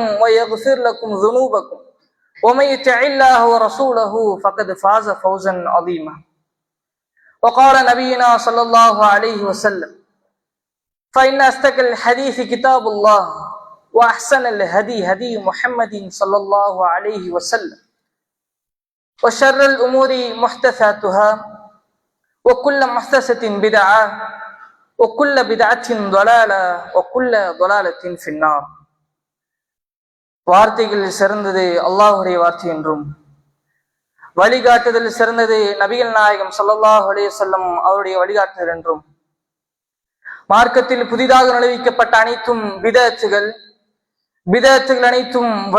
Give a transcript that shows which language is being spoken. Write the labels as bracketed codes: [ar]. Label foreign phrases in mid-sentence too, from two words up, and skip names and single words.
[ar] ويغفر لكم ذنوبكم ومن يطع الله ورسوله فقد فاز فوزا عظيما وقال نبينا صلى الله عليه وسلم فإن أصدق الحديث كتاب الله وأحسن الهدي هدي محمد صلى الله عليه وسلم وشر الأمور محدثاتها وكل محدثة بدعة وكل بدعة ضلالة وكل ضلالة في النار. [ta] வார்த்தைகள் சிறந்தது அல்லாஹுடைய வார்த்தை என்றும் வழிகாட்டுதல் சிறந்தது நபிகள் நாயகம் [ar] صلى الله عليه وسلم [ta] அவருடைய வழிகாட்டுதல் என்றும் மார்க்கத்தில் புதிதாக நுழைவிக்கப்பட்ட அனைத்தும் பிதஅத்துகள் அனைத்தும்